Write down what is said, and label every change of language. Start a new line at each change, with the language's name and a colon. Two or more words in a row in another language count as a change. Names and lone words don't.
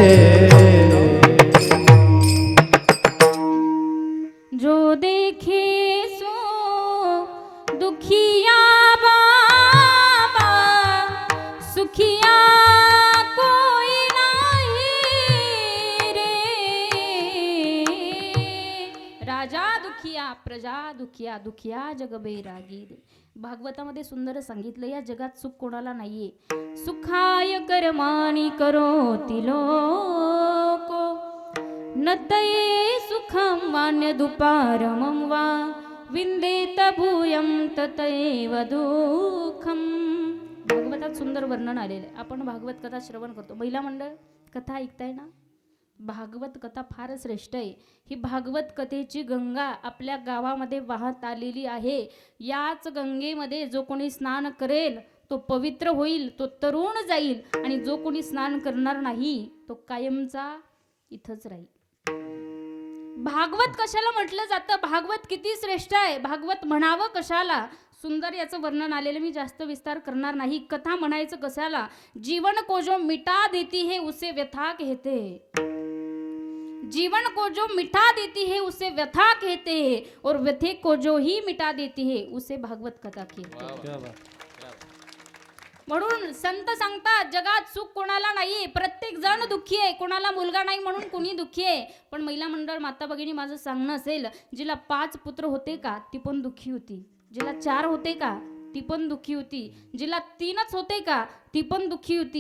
Hindi: जो देखे सो दुखिया बाबा, सुखिया कोई नाही रे. राजा दुखिया प्रजा दुखिया, दुखिया जग बैरागी रे.
Marathi: भागवतामध्ये सुंदर सांगितलं, या जगात सुख कोणाला नाहीये.
Sanskrit: सुखाय कर्माणि करोति लोको, न तये सुखं वान्यदुपारमं वा, विंदेत भूयं ततैव दुःखम.
Marathi: भागवतात सुंदर वर्णन आलेलं आहे. आपण भागवत कथा श्रवण करतो. महिला मंडळ कथा ऐकताय ना? भागवत कथा फार श्रेष्ठ आहे. ही भागवत कथेची गंगा आपल्या गावामध्ये वाहत आलेली आहे. याच गंगेमध्ये जो कोणी स्नान करेल तो पवित्र होईल, तो तरुण जाईल. आणि जो कोणी स्नान करणार नाही तो कायमचा इथंच राहील. भागवत कशाला म्हटलं जातं? भागवत किती श्रेष्ठ आहे, भागवत म्हणावं कशाला? सुंदर याचं वर्णन आलेलं, मी जास्त विस्तार करणार नाही. कथा म्हणायचं कशाला?
Hindi: जीवन को जो मिटा देती है उसे व्यथा कहते हैं. जीवन को जो मिटा देती है उसे व्यथा कहते हैं, और व्यथे को जो ही मिटा देती है उसे भागवत कथा कहते हैं.
Marathi: म्हणून संत सांगतात जगात सुख कोणाला नाही, प्रत्येक जण दुःखी आहे. कोणाला मुलगा नाही म्हणून कुणी दुःखी आहे. पण महिला मंडळ माता भगिनी, माझं सांगणं असेल, जिला 5 पुत्र होते का ती पण दुःखी होती. जिला 4 होते का ती पण दुःखी होती. जिला 3च होते का ती पण दुःखी होती.